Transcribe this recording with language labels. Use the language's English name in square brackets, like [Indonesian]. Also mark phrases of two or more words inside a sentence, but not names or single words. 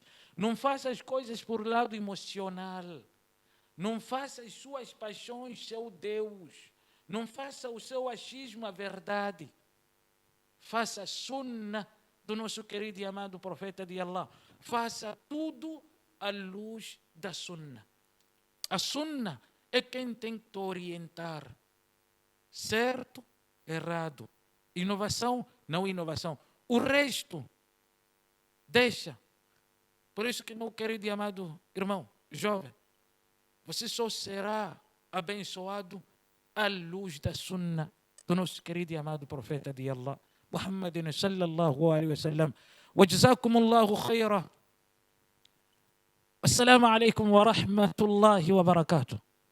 [Portuguese] Não faça as coisas por lado emocional. Não faça as suas paixões seu Deus. Não faça o seu achismo a verdade. Faça a sunna do nosso querido e amado profeta de Allah. Faça tudo à luz da sunna. A sunna é quem tem que te orientar. Certo, errado. Inovação, não inovação. O resto, deixa. Por isso que, meu querido e amado irmão, jovem, você só será abençoado à luz da sunna do nosso querido e amado profeta de Allah, Muhammadin [Arabic] صلى الله عليه وسلم. وجزاكم الله خيرا. السلام عليكم ورحمة الله وبركاته.